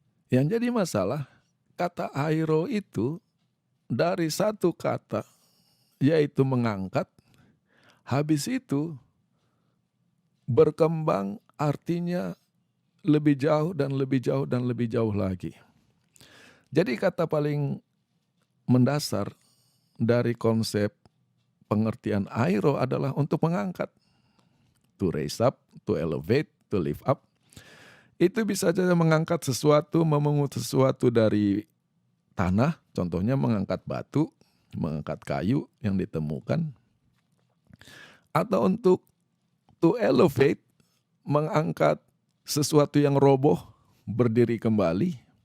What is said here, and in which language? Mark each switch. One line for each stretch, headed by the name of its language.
Indonesian: Yang jadi masalah, kata airo itu dari satu kata, yaitu mengangkat, habis itu berkembang artinya lebih jauh dan lebih jauh dan lebih jauh lagi. Jadi kata paling mendasar dari konsep pengertian airo adalah untuk mengangkat.
English: To raise up, to elevate, to lift up.
Indonesian: Itu bisa saja mengangkat sesuatu, memungut sesuatu dari tanah, contohnya mengangkat batu, mengangkat kayu yang ditemukan. Atau untuk to elevate, mengangkat sesuatu yang roboh, berdiri kembali.